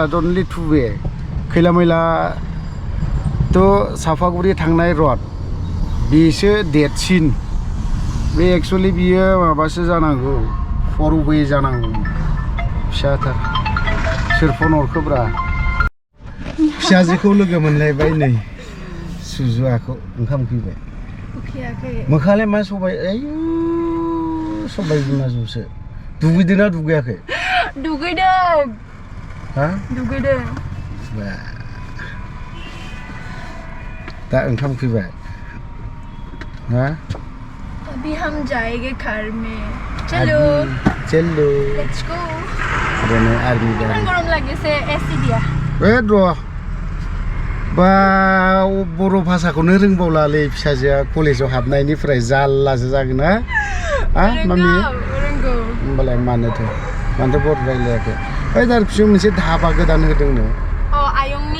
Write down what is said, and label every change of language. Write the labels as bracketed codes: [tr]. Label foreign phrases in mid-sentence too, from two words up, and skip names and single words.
[brx] अनलि 2 वे खैला मैला थ' साफागुरि थांनाय रड बेसो देरसिन बे एक्सुअलि बियो माबासो जानांगौ 4 वे जानांगौ फिसाथार सोर फन हरखोब्रा फिसाजोखौ लोगो मोनलायबाय नै सुजुआखौ ओंखाम उखैबाय मोखालाय मा सबाय आयु सबाय बिमाजोंसो दुगैदोंना दुगैयाखै दुगैदों हा दुगैदों दा ओंखाम उखैबाय हा [hi] अभी हम जाएंगे घर में चलो [en] let's go [brx] रेने आर्मी दा [hi] गरम लगे से एसी दिया [brx] ए र' बा बर' भाषाखौनो रोंबावलालै फिसाजोआ कलेजाव हाबनायनिफ्राय जाल्लासो जागोन ना मामि रोंगौ होमबालाय मानोथो बर' रायलायाखै ओइ दारकुसियाव मोनसे धाबा गोदान होदोंनो आयंनि